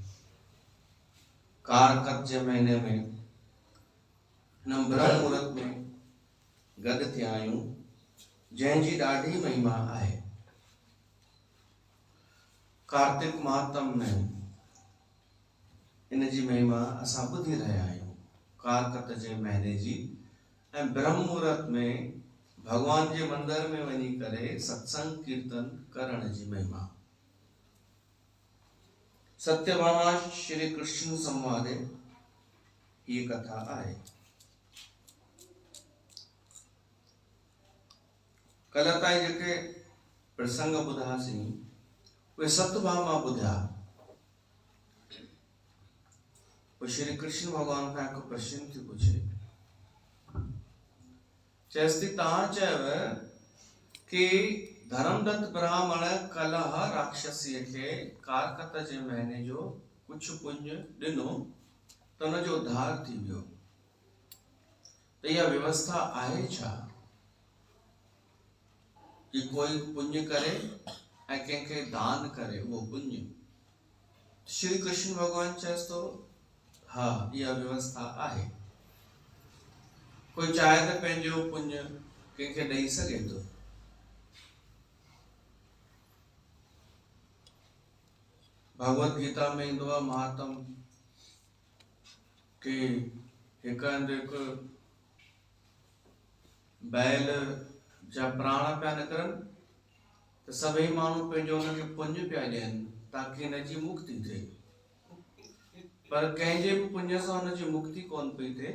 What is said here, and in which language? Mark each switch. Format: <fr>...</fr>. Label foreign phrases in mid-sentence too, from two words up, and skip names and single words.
<sd>कारकत जे महीने में हिन ब्रह्म मुहूर्त में गॾु थिया आहियूं जंहिंजी ॾाढी महिमा आहे। कार्तिक माहतम में इन जी महिमा असां ॿुधी रहिया आहियूं। कारकत जे महीने जी ऐं ब्रह्म मुहूर्त में भगवान जे मंदिर में वञी करे सत्संग कीर्तन करण जी महिमा। सत्यभामा श्री कृष्ण संवादे ये कथा आहे। कल्ह ताईं जेके प्रसंग ॿुधासीं उहे सत्यभामा ॿुधा। श्री कृष्ण भगवान खां हिकु प्रश्न थी पुछे, चएसि थी तव्हां चयव कि धर्मदत्त ब्राह्मण कलह राक्षसीअ खे कारकत जे महीने जो कुझु पुण्य ॾिनो त हुन जो उद्धार थी वियो, त इहा व्यवस्था आहे छा कि कोई पुण्य करे ऐं कंहिंखे दान करे उहो पुण्य? श्री कृष्ण भगवान चएसि थो हाँ इहा व्यवस्था आहे। कोई चाहे त पंहिंजो पुण्य कंहिंखे ॾेई सघे थो। भगवत गीता में ईंदो आहे महात्म कि हिकु हंधि हिकु बैल जा प्राण पिया निकिरनि त सभई माण्हू पंहिंजो हुनखे पुण्य पिया ॾियनि ताकि हिनजी मुक्ति थिए, पर कंहिंजे बि पुण्य सां हुनजी मुक्ति कोन पई थिए।</sd>